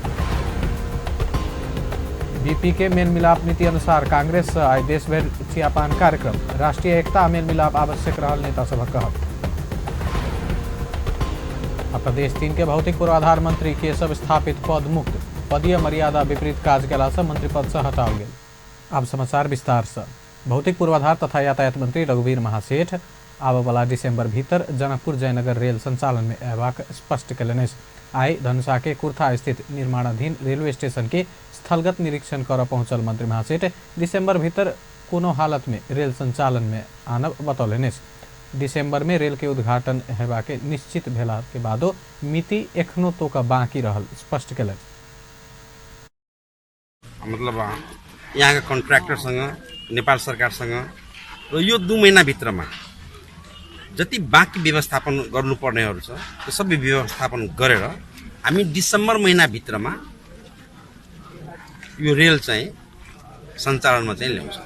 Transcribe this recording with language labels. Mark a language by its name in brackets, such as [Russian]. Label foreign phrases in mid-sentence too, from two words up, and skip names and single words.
[Maithili] बीपी के मेल मिलाप नीति अनुसार कांग्रेस से आइ देश भर छियापान कार्यक्रम। राष्ट्रीय एकता मेल मिलाप आवश्यक रहल, नेता सभक कहब। प्रदेश 3 के भौतिक पूर्वाधार मंत्री के सब स्थापित पद मुक्त, पदीय मर्यादा विपरीत काज केला से मंत्री पद से हटाओल गेल। अब समाचार विस्तार से। भौतिक पूर्वाधार तथा यातायात मंत्री रघुवीर महासेठ आबय वाला दिसंबर भीतर जनकपुर जयनगर रेल संचालन में अयबाक स्पष्ट कयलनि। आइ धनुषा के कुर्था स्थित निर्माणाधीन रेलवे स्टेशन के स्थलगत निरीक्षण कर पहुंचल मंत्री महासेठ दिसंबर भीतर कोनो हालत में रेल संचालन में आनब बतौलनि। दिसंबर में रेल के उद्घाटन हेबाक निश्चित भेला के बादो मिति एखनो तोक बाँकी रहल स्पष्ट कयलनि। [Nepali] मतलब यहाँ का कन्ट्र्याक्टरसँग नेपाल सरकारसँग र यो 2 महिनाभित्रमा जति बाँकी व्यवस्थापन गर्नुपर्नेहरू छ त्यो सबै व्यवस्थापन गरेर हामी दिसम्बर महिनाभित्रमा यो रेल चाहिँ सञ्चालनमा चाहिँ ल्याउँछौँ।